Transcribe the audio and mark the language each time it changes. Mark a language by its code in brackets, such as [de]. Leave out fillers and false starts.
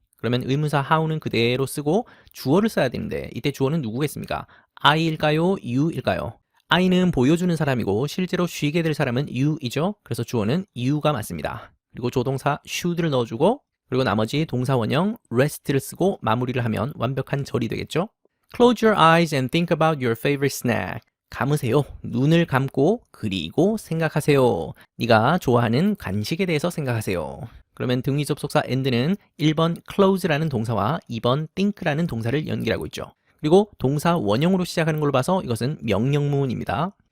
[ko] 그러면 의문사 how는 그대로 쓰고 주어를 써야 되는데, 이때 주어는 누구겠습니까? I일까요? You일까요? I는 보여주는 사람이고 실제로 쉬게 될 사람은 you이죠. 그래서 주어는 you가 맞습니다. 그리고 조동사 should를 넣어주고, 그리고 나머지 동사 원형 rest를 쓰고 마무리를 하면 완벽한 절이 되겠죠. [en] Close your eyes and think about your favorite snack. [ko] 감으세요. 눈을 감고 그리고 생각하세요. 네가 좋아하는 간식에 대해서 생각하세요. 그러면 등위 접속사 and는 1번 close라는 동사와 2번 think라는 동사를 연결하고 있죠. 그리고 동사 원형으로 시작하는 걸로 봐서 이것은 명령문입니다.